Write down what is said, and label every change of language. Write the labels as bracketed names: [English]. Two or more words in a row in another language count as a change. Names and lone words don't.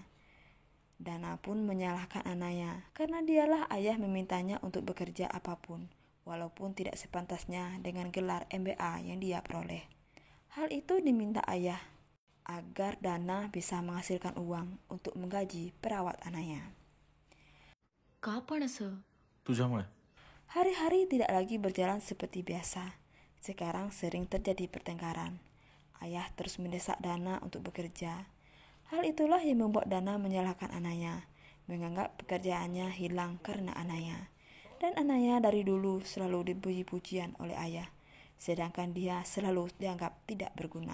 [Indonesian] Dana pun menyalahkan Anaya, karena dialah ayah memintanya untuk bekerja apapun, walaupun tidak sepantasnya dengan gelar MBA yang dia peroleh. Hal itu diminta ayah, agar Dana bisa menghasilkan uang untuk menggaji perawat Anaya. [Marathi] का पण असं तुझ्यामुळे [Indonesian] Hari-hari tidak lagi berjalan seperti biasa. Sekarang sering terjadi pertengkaran. Ayah terus mendesak Dana untuk bekerja. Hal itulah yang membuat Dana menyalahkan Anaya, menganggap pekerjaannya hilang karena Anaya. Dan Anaya dari dulu selalu dipuji-pujian oleh ayah, sedangkan dia selalu dianggap tidak berguna.